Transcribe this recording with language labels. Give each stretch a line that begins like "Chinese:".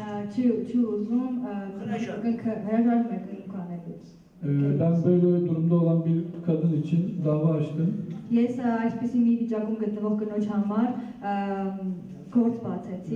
Armenian: չի ուզում հրաժարվում է կնք անելուց։
Turkish: Ben böyle durumda olan bir kadın için dava açtım.
Armenian: Ես այսպեսի մի վիճակում գտնվող կնոջ համար գործ բացեցի